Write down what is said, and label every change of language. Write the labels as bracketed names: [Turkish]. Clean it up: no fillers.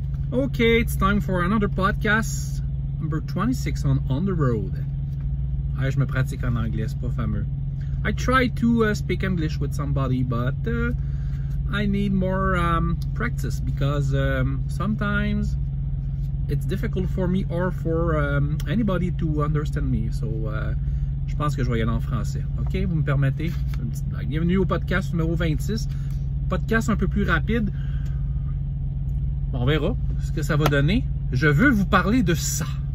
[English] Okay, it's time for another podcast, number 26 on the road. [French] Ah, je me pratique en anglais, c'est pas fameux. [English] I try to speak English with somebody, but I need more practice because sometimes it's difficult for me or for anybody to understand me. [French] So, je pense que je vais y aller en français. Ok, vous me permettez? Une petite blague. Bienvenue au podcast numéro 26. Podcast un peu plus rapide. On verra ce que ça va donner. Je veux vous parler de ça.